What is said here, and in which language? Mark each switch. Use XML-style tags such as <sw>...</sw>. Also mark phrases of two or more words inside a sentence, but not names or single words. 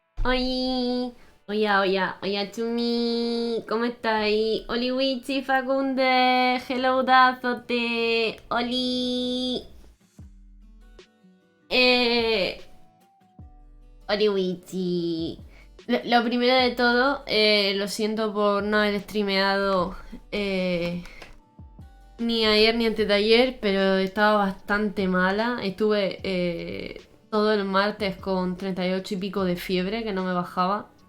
<es>Oi, oya, oya, oya, Chumi, ¿cómo estáis? Oli, Wichi, Facunde, hello, Dazote, Oli, eh, Oli, Wichi. Lo primero de todo, lo siento por no haber streameado ni ayer ni antes de ayer, pero estaba bastante mala. Estuve todo el martes con 38 y pico de fiebre, que no me bajaba.</es>